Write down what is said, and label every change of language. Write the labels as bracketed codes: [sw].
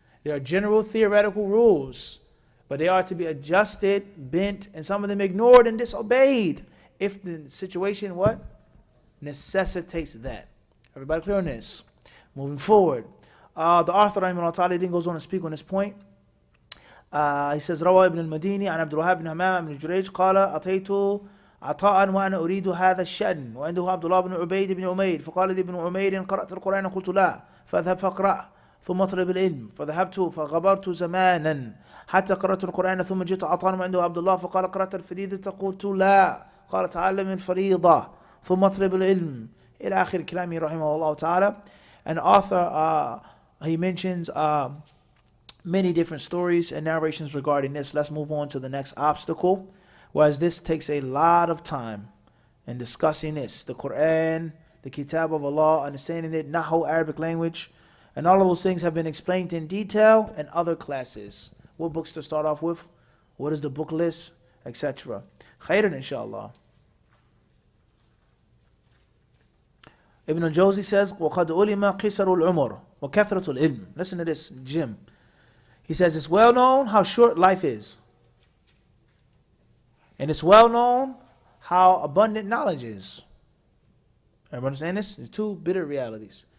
[en] There are general theoretical rules, but they are to be adjusted, bent, and some of them ignored and disobeyed if the situation what? Necessitates that. Everybody clear on this? Moving forward. The author Rahimahullah Ta'ala then goes on to speak on this point. He says, [ar] روى ابن المديني عن عبد الوهاب بن همام بن جريج قال أتيت عطاء وأنا أريد هذا الشأن وعنده عبد الله بن عبيد بن عمير فقال لي ابن عمير قرأت القرآن قلت لا فاذهب فاقرأ ثم اطلب العلم فذهبت فغبرت زمانا حتى قرأت القرآن ثم جئت عطاء وعنده عبد الله فقال قرأت الفريضة قلت لا قال تعلم الفريضة ثم اطلب العلم إلى آخر كلامه رحمه الله تعالى. [en] And author he mentions many different stories and narrations regarding this. Let's move on to the next obstacle, whereas this takes a lot of time in discussing this. The Quran, the Kitab of Allah, understanding it, Nahu, Arabic language, and all of those things have been explained in detail in other classes. What books to start off with? What is the book list? Etc. Khairan, inshallah. Ibn al-Jawzi says, [ar] وَقَدْ أُلِمَ قِسَرُ الْعُمُرِ وَكَثْرَةُ الْعِلْمِ. [en] Listen to this, Jim. He says, it's well known how short life is. And it's well known how abundant knowledge is. Everybody understand this? There's two bitter realities.